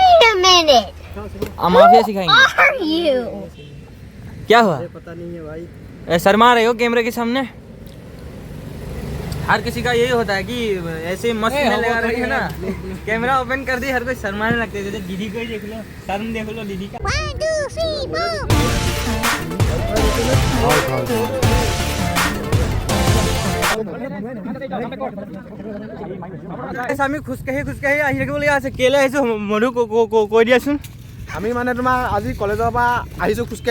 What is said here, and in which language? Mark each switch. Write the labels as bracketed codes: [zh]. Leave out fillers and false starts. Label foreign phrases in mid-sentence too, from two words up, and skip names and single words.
[hi] माफिया सिखाएंगे। क्या हुआ, पता नहीं है भाई। शर्मा रहे हो कैमरे के सामने? हर किसी का यही होता है कि ऐसे मस्त में लगा रही है ना, कैमरा ओपन कर दी, हर कोई शर्माने लगते हैं। जैसे दीदी को ही देख लो, शर्म देख लो दीदी का। 1 2 3 4 [as] আমি খোজকাঢ়ি আহি থাকিবলগীয়া আছে। কেলে আহিছোঁ মধু কৈ দিয়াচোন। আমি মানে তোমাৰ আজি কলেজৰ পৰা আহিছোঁ খোজকাঢ়ি।